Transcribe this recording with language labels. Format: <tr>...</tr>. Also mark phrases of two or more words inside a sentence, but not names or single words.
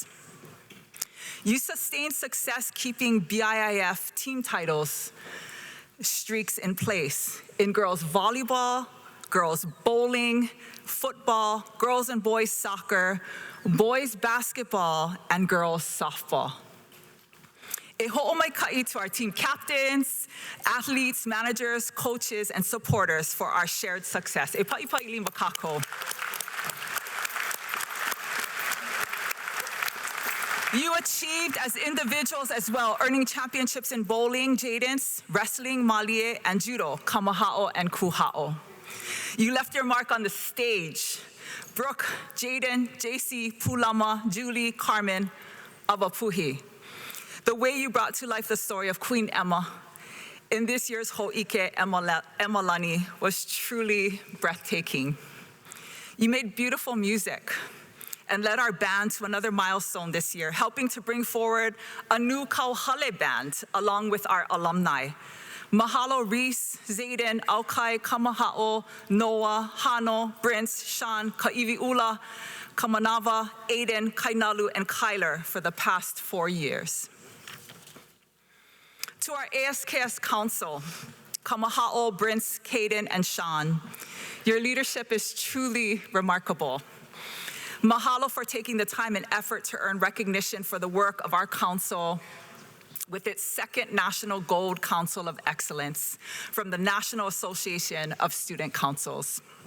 <en>You sustained success keeping BIIF team titles streaks in place in girls volleyball, girls bowling, football, girls and boys soccer, boys basketball, and girls softball.</en> <haw>E hoʻomaikaʻi</haw> <en>to our team captains, athletes, managers, coaches, and supporters for our shared success.</en> <haw>E paʻipaʻi lima kākou.</haw> <en>You achieved as individuals as well, earning championships in bowling, Jadens, wrestling, malie, and judo, kamahao and kuhao. You left your mark on the stage. Brooke, Jaden, JC, Pulama, Julie, Carmen, Awapuhi. The way you brought to life the story of Queen Emma in this year's Ho'ike Emalani was truly breathtaking. You made beautiful music and led our band to another milestone this year, helping to bring forward a new kauhale band along with our alumni. Mahalo, Reese, Zayden, Aukai, Kamahao, Noah, Hano, Brince, Sean, Ka'iwiʻula, Kamanava, Aiden, Kainalu, and Kyler for the past 4 years. To our ASKS Council, Kamahao, Brince, Caden, and Sean, your leadership is truly remarkable. Mahalo for taking the time and effort to earn recognition for the work of our council with its second National Gold Council of Excellence from the National Association of Student Councils.</en>